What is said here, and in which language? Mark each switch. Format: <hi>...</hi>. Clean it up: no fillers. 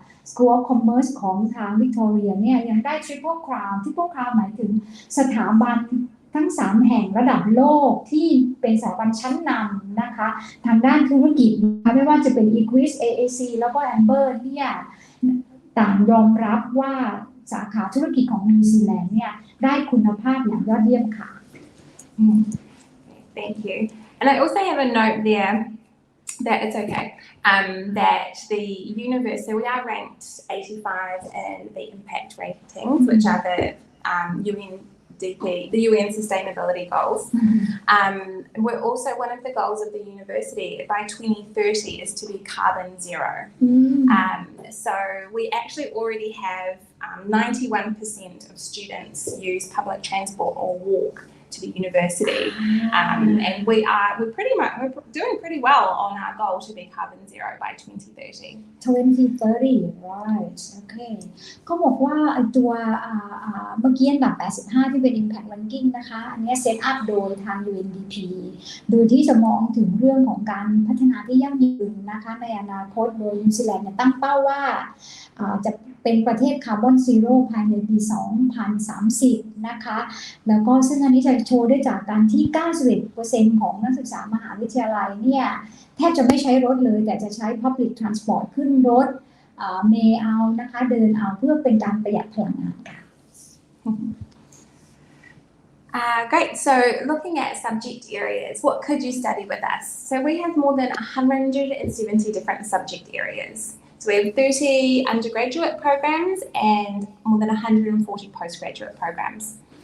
<th>School of Commerce ของทางวิกตอเรียเนี่ยยังได้ Triple Crown Triple Crown หมายถึงสถาบันทั้ง3แห่งระดับโลกที่เป็นสถาบันชั้นนำนะคะทางด้านธุรกิจนะคะไม่ว่าจะเป็น EQUIS AAC แล้วก็ AMBA เนี่ยต่างยอมรับว่าสาขาธุรกิจของนิวซีแลนด์เนี่ยได้คุณภาพอย่างยอดเยี่ยมค่ะ</th> <en>Thank you. And I also have a note there that it's okay that the university, we are ranked 85 in the impact ratings, which are the UNDP, the UN Sustainability Goals. We're also one of the goals of the university by 2030 is to be carbon zero. So we actually already have 91% of students use public transport or walk to the university. And we're doing pretty well on our goal to be carbon zero by 2030.</en> <th>2030</th> <en>right okay</en> <th>เขาบอกว่าไอ้ตัวเมื่อกี้อันดับ85ที่เป็น impact ranking นะคะอันนี้เซตอัพโดยทาง UNDP โดยที่จะมองถึงเรื่องของการพัฒนาที่ยั่งยืนนะคะในอนาคตโดยนิวซีแลนด์ตั้งเป้าว่า จะเป็นประเทศคาร์บอนซีโร่ภายในปี 2030 นะคะแล้วก็ซึ่งอันนี้จะโชว์ได้จากการที่ 91% ของนักศึกษามหาวิทยาลัยเนี่ยแทบจะไม่ใช้รถเลยแต่จะใช้ Public Transport ขึ้นรถเมล์เอานะคะเดินเอาเพื่อเป็นการประหยัดพลังงานค่ะ</th> <en>Great. So looking at subject areas, what could you study with us? So we have more than 170 different subject areas. So we have 30 undergraduate programs and more than 140 postgraduate programs.</en>